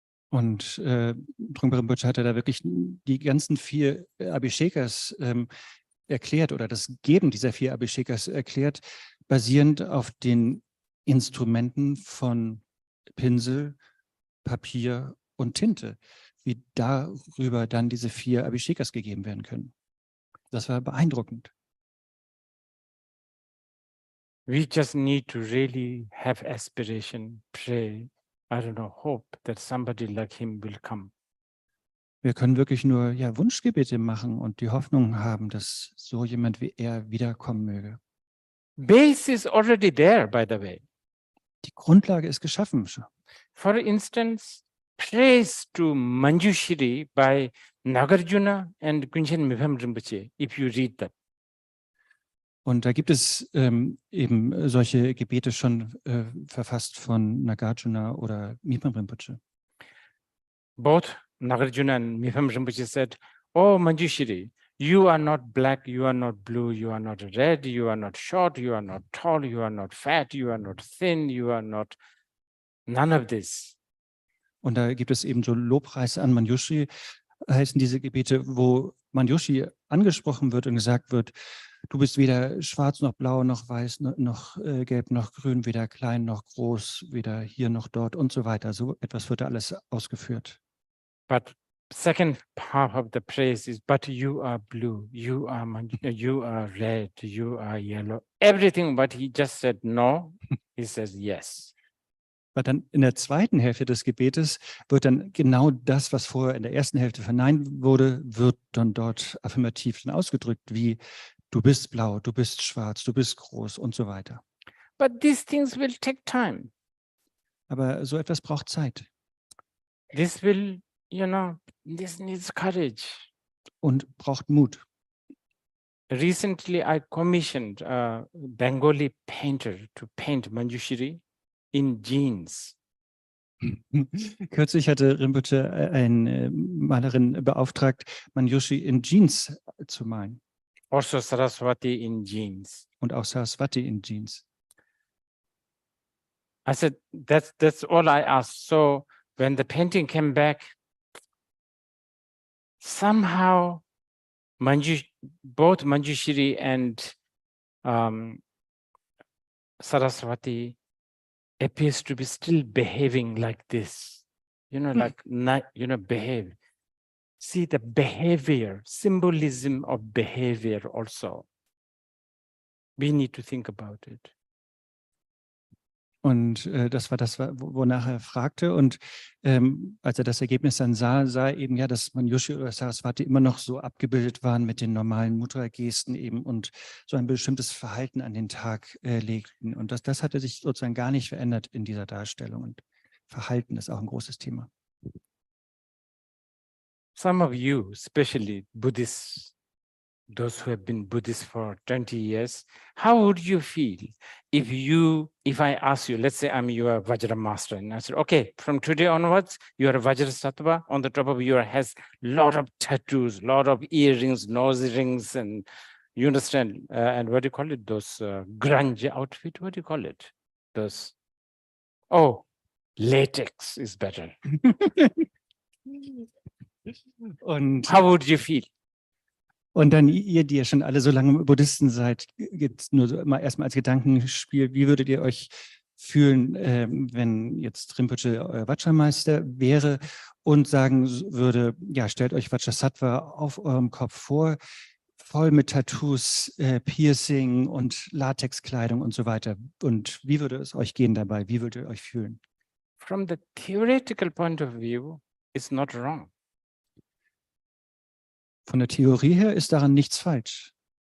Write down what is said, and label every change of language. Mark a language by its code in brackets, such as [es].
[de] Und Trungpa Rinpoche hatte da wirklich die ganzen 4 Abhishekas erklärt oder das Geben dieser 4 Abhishekas erklärt, basierend auf den Instrumenten von Pinsel, Papier und Tinte, wie darüber dann diese 4 Abhishekas gegeben werden können. Das war beeindruckend. [en] We just need to really have aspiration, pray, hope that somebody like him will come. [de] Wir können wirklich nur Wunschgebete machen und die Hoffnung haben, dass so jemand wie er wiederkommen möge. [en] Base is already there, by the way. [de] Die Grundlage ist geschaffen. [en] For instance, praise to Manjushri by Nagarjuna and Kunchen Mibham Rinpoche, if you read that. [de] Und da gibt es eben solche Gebete schon verfasst von Nagarjuna oder Mipam Rinpoche. [en] Both Nagarjuna and Mipam Rinpoche said, "Oh Manjushri, you are not black, you are not blue, you are not red, you are not short, you are not tall, you are not fat, you are not thin, you are not none of this." [de] Und da gibt es eben so Lobpreis an Manjushri, heißen diese Gebete, wo Manjushri angesprochen wird und gesagt wird, du bist weder schwarz noch blau noch weiß noch gelb noch grün, weder klein noch groß, weder hier noch dort und so weiter. So etwas wird da alles ausgeführt. [en] But second half of the praise is, but you are blue, you are red, you are yellow. Everything, but he just said no, he says yes. [de] Aber dann in der zweiten Hälfte des Gebetes wird dann genau das, was vorher in der ersten Hälfte verneint wurde, wird dann dort affirmativ dann ausgedrückt, wie du bist blau, du bist schwarz, du bist groß und so weiter. [en] But these things will take time. [de] Aber so etwas braucht Zeit [en] This will, this needs courage. [de] und braucht Mut. [en] Recently, I commissioned a Bengali painter to paint Manjushri in jeans. [de] Kürzlich hatte Rinpoche eine Malerin beauftragt, Manjushri in Jeans zu malen [en] Also Saraswati in jeans. [de] und auch Saraswati in Jeans. [en] I said, that's all I asked. So when the painting came back, somehow both Manjushri and Saraswati appears to be still behaving like this, behave. See the behavior, symbolism of behavior also. We need to think about it. [de] Und das war das, wonach er fragte. Und als er das Ergebnis dann sah er eben ja, dass Manjushri oder Saraswati immer noch so abgebildet waren mit den normalen Mudra-Gesten eben und so ein bestimmtes Verhalten an den Tag legten. Und das hatte sich sozusagen gar nicht verändert in dieser Darstellung. Und Verhalten ist auch ein großes Thema. [en] Some of you, especially Buddhists, those who have been Buddhists for 20 years, how would you feel if I ask you, let's say I'm your Vajra master, and I said, okay, from today onwards, you are a Vajra Sattva, on the top of your head has a lot of tattoos, lot of earrings, nose rings, and you understand, and what do you call it, those grunge outfit, what do you call it? Those, latex is better. [de] Und [en] How would you feel? [de] Und dann ihr, die ja schon alle so lange Buddhisten seid, jetzt nur so mal erstmal als Gedankenspiel, wie würdet ihr euch fühlen, wenn jetzt Rinpoche euer Vajra-Meister wäre und sagen würde, ja, stellt euch Vajrasattva auf eurem Kopf vor, voll mit Tattoos, Piercing und Latexkleidung und so weiter. Und wie würde es euch gehen dabei? Wie würdet ihr euch fühlen? [en] From the theoretical point of view, it's not wrong. [de] Von der Theorie her ist daran nichts falsch.